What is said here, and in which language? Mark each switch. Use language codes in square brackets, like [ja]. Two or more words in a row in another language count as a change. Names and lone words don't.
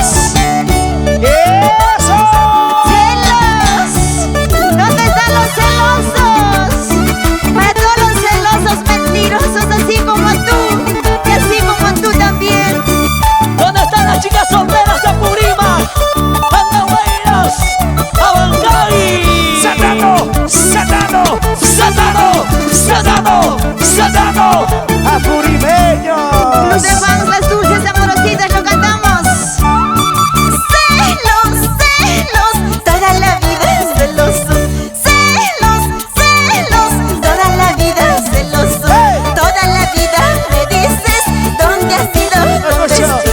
[es] ¡Eso! ¡Celos! ¿Dónde están los celosos? Para todos los celosos mentirosos, así como tú, y así como tú también. ¿Dónde están las chicas solteras de Purímac? ¡Andagüeyas! ¡Abancay! ¡Satano! ¡Satano! ¡Satano! ¡Satano! ¡Satano! ¡Apurimeños! Los de fans, las dulces amorositas, lo cantamos. Celos, celos, toda la vida celosos. Celos, celos, toda la vida celosos. Toda la vida me dices dónde has ido, dónde estoy.